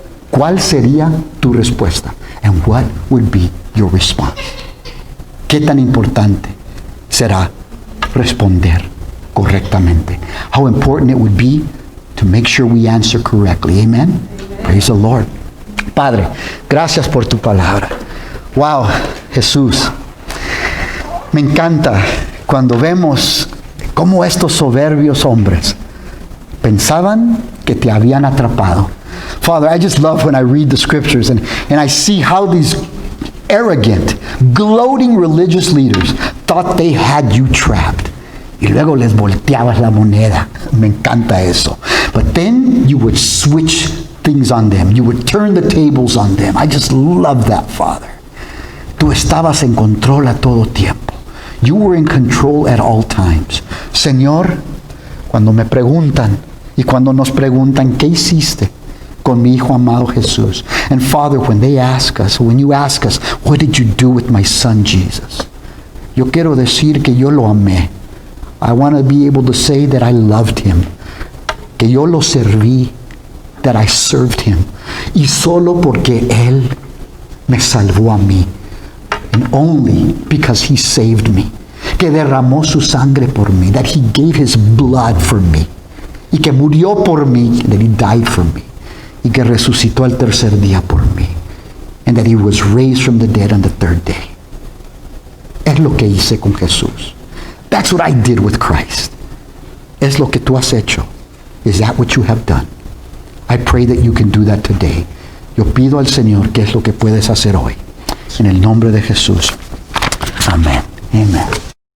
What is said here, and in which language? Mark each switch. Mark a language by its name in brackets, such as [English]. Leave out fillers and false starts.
[Spanish] ¿Cuál sería tu respuesta? [English] And what would be your response? [Spanish] ¿Qué tan importante será responder correctamente? [English] How important it would be to make sure we answer correctly. Amen? Praise the Lord. [Spanish] Padre, gracias por tu palabra. Wow, Jesús. Me encanta cuando vemos cómo estos soberbios hombres pensaban que te habían atrapado. [English] Father, I just love when I read the scriptures and I see how these arrogant, gloating religious leaders thought they had you trapped. [Spanish] Y luego les volteabas la moneda. Me encanta eso. [English] But then you would switch things on them. You would turn the tables on them. I just love that, Father. [Spanish] Tú estabas en control a todo tiempo. [English] You were in control at all times. [Spanish] Señor, cuando me preguntan y cuando nos preguntan, ¿qué hiciste con mi hijo amado Jesús? [English] And Father, when you ask us, what did you do with my son Jesus? [Spanish] Yo quiero decir que yo lo amé. [English] I want to be able to say that I loved him. [Spanish] Que yo lo serví, [English] that I served him. [Spanish] Y solo porque él me salvó a mí. [English] And only because he saved me. [Spanish] Que derramó su sangre por mí. [English] That he gave his blood for me. [Spanish] Y que murió por mí. [English] That he died for me. [Spanish] Y que resucitó al tercer día por mí. [English] And that he was raised from the dead on the third day. [Spanish] Es lo que hice con Jesús. [English] That's what I did with Christ. [Spanish] Es lo que tú has hecho. [English] Is that what you have done? I pray that you can do that today. [Spanish] Yo pido al Señor que es lo que puedes hacer hoy. En el nombre de Jesús. Amén. Amen.